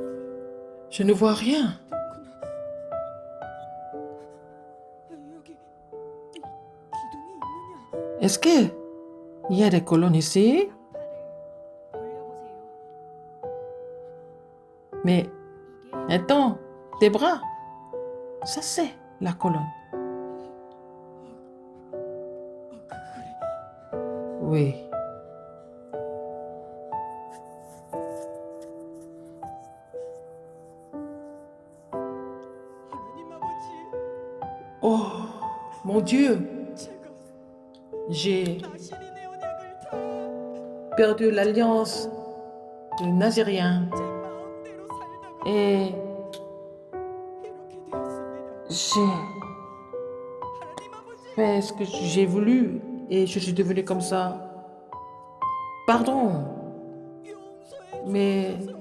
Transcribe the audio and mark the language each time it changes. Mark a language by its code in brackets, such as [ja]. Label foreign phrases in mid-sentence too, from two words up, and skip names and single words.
[fr] je ne vois rien. [ko] 여기 기둥이 있느냐? [fr] Est-ce que il y a des colonnes ici? Mais attends, tes bras. Ça c'est la colonne. Oui. [ko] 하나님 아버지, [fr] Oh, mon Dieu, [ko] 제가 [fr] j'ai [ko] 나시린의 언약을 다 [fr] perdu l'alliance de Nazérien [ko] 제 마음대로 살다가 [fr] et [ko] 이렇게 되었습니다. [fr] j'ai [ko] 하나님 아버지, [fr] fait ce que j'ai voulu et je suis devenu comme ça. Pardon, [ko] 용서해 [fr] mais [ko] 주옵소서.